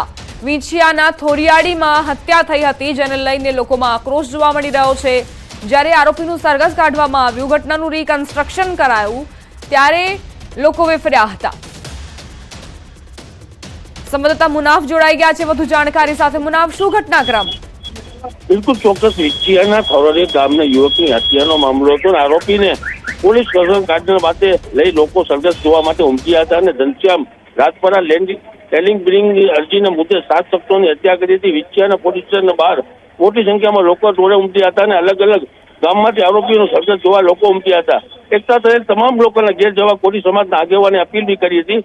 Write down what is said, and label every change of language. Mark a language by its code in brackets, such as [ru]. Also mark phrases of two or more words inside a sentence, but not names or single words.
[gu] વિંછિયાના થોરિયાડીમાં હત્યા થઈ હતી, જેને લઈને લોકોમાં આક્રોશ જોવા મળી રહ્યો છે। જ્યારે આરોપીનું સરઘસ કાઢવામાં આવ્યું, ઘટનાનું રિકન્સ્ટ્રક્શન કરાયું ત્યારે લોકો વિફર્યા હતા। સંવાદદાતા મુનાફ જોડાઈ ગયા છે વધુ જાણકારી સાથે। મુનાફ, શું ઘટનાક્રમ? બિલ્કુલ ચોક્કસ વિંછિયાના થોરાડી ગામના યુવકની હત્યાનો મામલો હતો। આરોપીને પોલીસ કસમ કાઢીને બાતે લઈ લોકો સરઘસ જોવા માટે ઉમટ્યા હતા અને ઘનશ્યામ રાજપરા ટેલિંગ બ્રિંગ અરજીના મુદ્દે 7 શખ્સોની હત્યા કરી હતી। વિંછિયાના પોલીસ સ્ટેશનના બહાર મોટી સંખ્યામાં લોકો ટોળે ઉમટ્યા હતા અને અલગ અલગ ગામમાંથી આરોપીઓનો સરઘસ જોવા લોકો ઉમટ્યા હતા। એકતા થયેલ તમામ લોકોને ઘેર જવા કોળી સમાજના આગેવાને અપીલ બી કરી હતી।